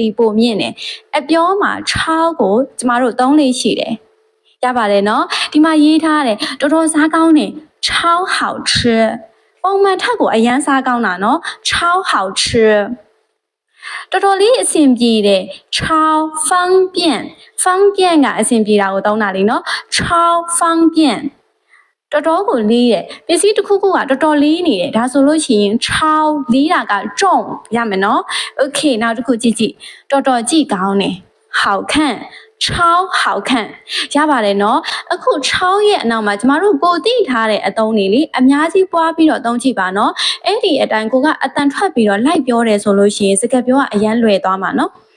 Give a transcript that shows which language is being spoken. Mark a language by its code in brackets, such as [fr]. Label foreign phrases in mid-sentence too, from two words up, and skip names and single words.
[my] ရီပိုမြင့်တယ်အပြောမှာ6ကိုကျမတို့သုံးလေးရှိတယ်ရပါတယ်နော်ဒီမှာရေးထားတယ်တော်တော်စားကောင်းတယ် [zh] 超好吃 [my] ပုံ မှန်ထက်ကိုအရန်စားကောင်းတာနော် [zh] 超好吃 [my] တော်တော်လေးအဆင်ပြေတယ် [zh] 超方便方便 [my] ကအဆင် ပြေတာကိုသုံးတာလေနော် [zh] 超方便 [my] တော်တော်ကိုလေးတယ်ပစ္စည်းတစ်ခုခုကတော်တော်လေးနေတယ်ဒါဆိုလို့ရှိရင်超လေးတာက重ရမယ်နော်โอเคနောက်တစ်ခုကြည့်ကြည့်တော်တော်ကြည့်ကောင်းတယ် [zh] 好看超好看 [my] ရပါတယ်နော်အခု超ရဲ့အနောက်မှာကျမတို့ကိုသိထားတဲ့အသုံးတွေလေအများကြီးပွားပြီးတော့သုံးကြည့်ပါနော်အဲ့ဒီအတိုင်းကိုကအတန်ထွက်ပြီးတော့လိုက်ပြောတယ်ဆိုလို့ရှိရင်စကားပြောကအရန်လွယ်သွားမှာနော်